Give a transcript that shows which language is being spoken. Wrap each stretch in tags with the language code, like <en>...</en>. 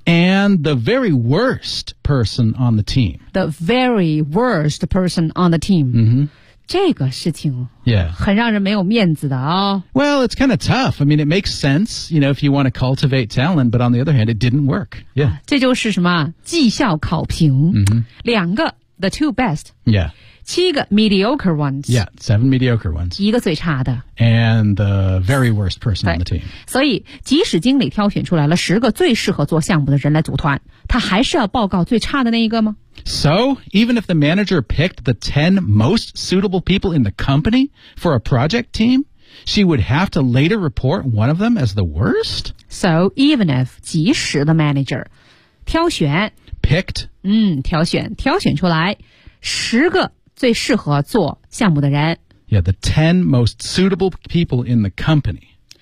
<en>，and the very worst person on the team, the very worst person on the team.、</en> <zh>这个事情</zh> <en>yeah.</en> <zh>很让人没有面子的、</zh> <en>Well, it's kind of tough. I mean, it makes sense, if you want to cultivate talent, but on the other hand, it didn't work. Yeah,</en> <zh>这就是什么绩效考评，两个</zh> <en>the two best. Yeah.</en> <zh>七个</zh> <en>mediocre ones. Yeah, seven mediocre ones.</en> <zh>一个最差的。</zh> <en>And the very worst person on the team.</en> <zh>所以即使经理挑选出来了十个最适合做项目的人来组团，他还是要报告最差的那一个吗？</zh> <en>So, even if the manager picked the 10 most suitable people in the company for a project team, she would have to later report one of them as the worst? So, even if,</en> <zh>即使</zh> <en>the manager,</en> <zh>挑选</zh> <en>picked,</en> <zh>挑选挑选出来十个最适合做项目的人</zh> <en>Yeah, the 10 most suitable people in the company.</en>